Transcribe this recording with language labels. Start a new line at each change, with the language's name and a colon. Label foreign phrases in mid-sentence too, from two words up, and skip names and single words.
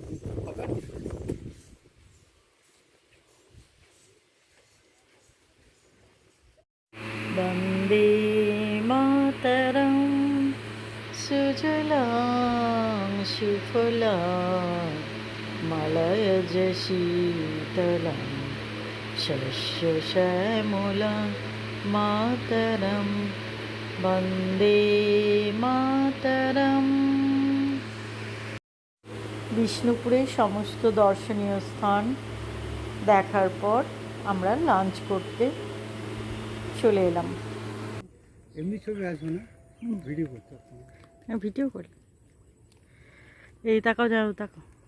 Sanskrit: বন্দে মাতরম সুজলাং সুফলাং मलयज शीतलं शस्यश्यामला मातरं वन्दे मातरम्।
Bangla: বিষ্ণুপুরের সমস্ত দর্শনীয় স্থান দেখার পর আমরা লাঞ্চ করতে চলে এলাম। এমনি ছবি আসবে না, ভিডিও করতে হবে। হ্যাঁ, ভিডিও করি। এই তাকাও, যাও তাকাও।